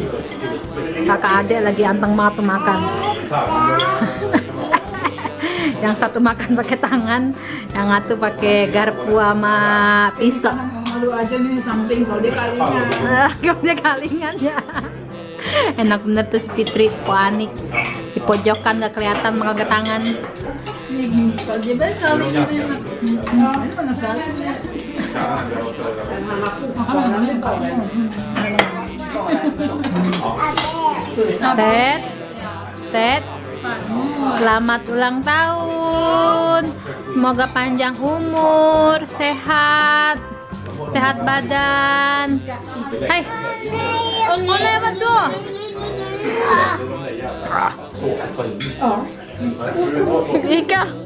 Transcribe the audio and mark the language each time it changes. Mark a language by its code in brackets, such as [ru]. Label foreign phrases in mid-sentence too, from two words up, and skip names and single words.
[id] Kakak adik lagi anteng banget tuh makan. Yang satu makan pakai tangan, yang satu pakai garpu sama pisau. Malu aja nih samping kalau dia kalingan. Kalau dia kalingan ya. Enak bener tuh si Fitri, Po Ani di pojokan gak kelihatan pakai tangan. [sv] Det är väl klart. Ja, det var något sånt. [id] Ted, selamat ulang tahun. Semoga panjang umur, sehat badan. Hai, mau lewat tuh. Ika.